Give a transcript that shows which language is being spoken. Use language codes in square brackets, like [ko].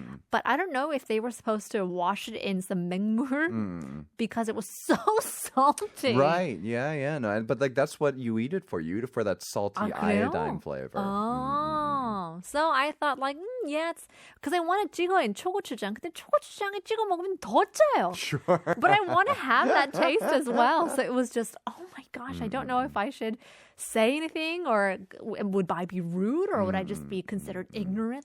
[en] But I don't know if they were supposed to wash it in some 맹물 because it was so salty. Right, yeah, no, but like that's what you eat it for. You eat it for that salty [ko] 그래요? [en] iodine flavor. Oh, so I thought like, yeah, it's because I want to [ko] 찍어 [en] in 초고추장. [ko] 근데 초고추장에 찍어 먹으면 더 짜요. [en] Sure. But I want to have that taste as well. So it was just, oh my gosh, I don't know if I should say anything or would I be rude or would I just be considered ignorant?